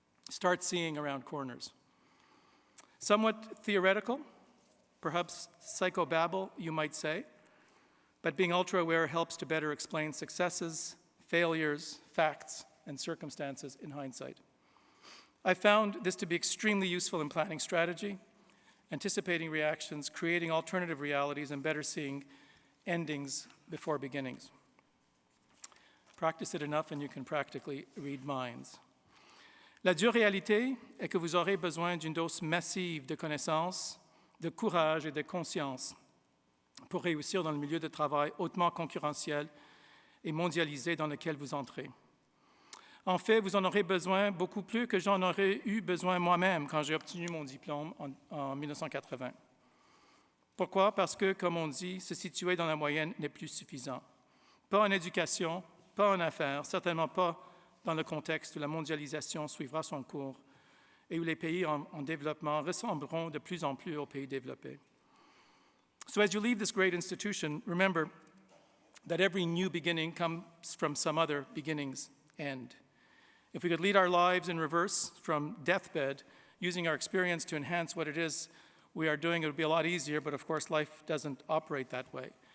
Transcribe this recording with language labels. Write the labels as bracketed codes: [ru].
[en] Start seeing around corners. Somewhat theoretical, perhaps psychobabble, you might say, but being ultra-aware helps to better explain successes, failures, facts, and circumstances in hindsight. I found this to be extremely useful in planning strategy, anticipating reactions, creating alternative realities, and better seeing endings before beginnings. Practice it enough and you can practically read minds. [fr] La dure réalité est que vous aurez besoin d'une dose massive de connaissances, de courage et de conscience pour réussir dans le milieu de travail hautement concurrentiel et mondialisé dans lequel vous entrez. En fait, vous en aurez besoin beaucoup plus que j'en aurais eu besoin moi-même quand j'ai obtenu mon diplôme en 1980. Pourquoi? Parce que, comme on dit, se situer dans la moyenne n'est plus suffisant. Pas en éducation, pas en affaires, certainement pas dans le contexte où la mondialisation suivra son cours et où les pays en développement ressembleront de plus en plus aux pays développés. [en] So as you leave this great institution, remember that every new beginning comes from some other beginning's end. If we could lead our lives in reverse from deathbed, using our experience to enhance what it is we are doing, it would be a lot easier, but of course life doesn't operate that way.